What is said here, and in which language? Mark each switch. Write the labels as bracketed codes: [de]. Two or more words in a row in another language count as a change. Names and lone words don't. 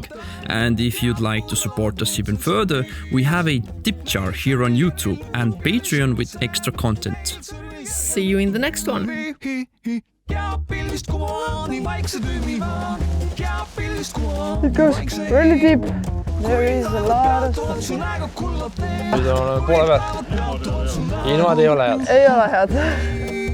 [en] And if you'd like to support us even further, we have a tip jar here on YouTube and Patreon with extra content. See you in the next one. It goes really deep. There is a lot of stuff. [et] Nüüd on poole peal. Ilmad ei ole head. Ei ole head.